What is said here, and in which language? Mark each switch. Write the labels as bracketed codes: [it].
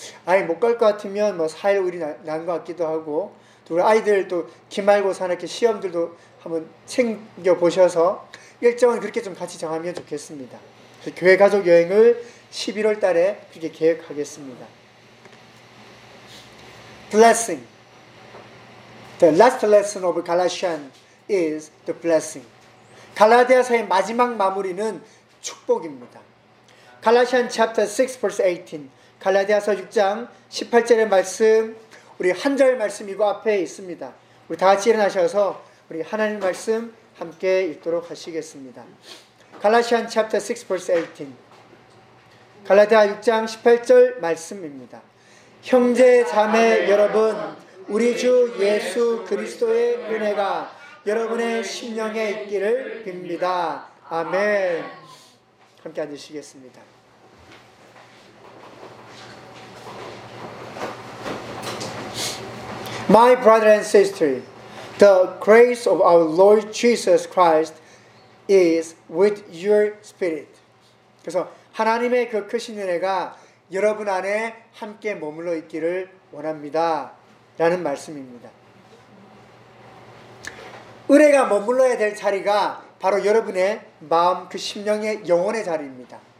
[ko] 아예 못 갈 것 같으면 뭐 4일, 5일이 난 것 같기도 하고 또 우리 아이들 또 기말고사나 이렇게 시험들도 한번 챙겨보셔서 일정은 그렇게 좀 같이 정하면 좋겠습니다. 교회 가족 여행을 11월 달에 그렇게 계획하겠습니다. [en] Blessing. The last lesson of Galatians is the blessing. [ko] 갈라디아서의 마지막 마무리는 축복입니다. [en] Galatians chapter 6 verse 18. [ko] 갈라디아서 6장 18절의 말씀 우리 한절 말씀이고 앞에 있습니다. 우리 다 같이 일어나셔서 우리 하나님 말씀 함께 읽도록 하시겠습니다. [en] Galatians chapter 6 verse 18. [ko] 갈라디아 6장 18절 말씀입니다. 형제 자매 여러분, 우리 주 예수 그리스도의 은혜가 여러분의 심령에 있기를 빕니다. 아멘. 함께 앉으시겠습니다. [en] My brother and sister, the grace of our Lord Jesus Christ is with your spirit. [ko] 그래서 하나님의 그 크신 은혜가 여러분 안에 함께 머물러 있기를 원합니다. 라는 말씀입니다. 은혜가 머물러야 될 자리가 바로 여러분의 마음, 그 심령의 영혼의 자리입니다.